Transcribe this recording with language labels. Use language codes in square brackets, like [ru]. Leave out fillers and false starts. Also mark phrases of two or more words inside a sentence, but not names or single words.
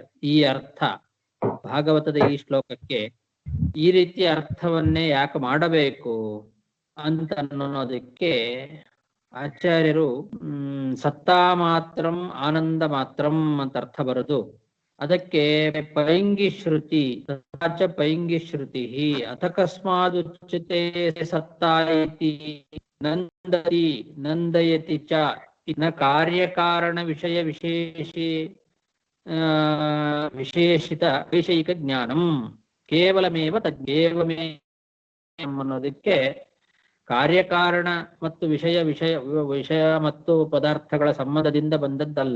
[kn] ಈ ಅರ್ಥ ಭಾಗವತದ ಈ ಶ್ಲೋಕಕ್ಕೆ ಈ ರೀತಿಯ ಅರ್ಥವನ್ನೇ ಯಾಕೆ ಮಾಡಬೇಕು ಅಂತ ಅನ್ನೋದಕ್ಕೆ ಆಚಾರ್ಯರು [sa] ಸತ್ತಾ ಮಾತ್ರಂ ಆನಂದ ಮಾತ್ರಂ [kn] ಅಂತ ಅರ್ಥ ಬರೋದು. ಅದಕ್ಕೆ ಪೈಂಗಿ ಶ್ರುತಿ ಪೈಂಗಿ ಶ್ರುತಿ [sa] ಅಥಕಸ್ಮಾದುಚ್ಯತೆ ಸತ್ತಾ ಇತಿ ನಂದತಿ ನಂದಯತಿ ಚ ನ ಕಾರ್ಯಕಾರಣ ವಿಷಯ ವಿಶೇಷಿತ ವೈಷಯಿಕ ಜ್ಞಾನಂ ಕೇವಲಮೇವ ತದ್ದೇವಮೇ [kn] ಅನ್ನೋದಕ್ಕೆ ಕಾರ್ಯಕಾರಣ ಮತ್ತು ವಿಷಯ ಮತ್ತು ಪದಾರ್ಥಗಳ ಸಂಬಂಧದಿಂದ ಬಂದದ್ದಲ್ಲ.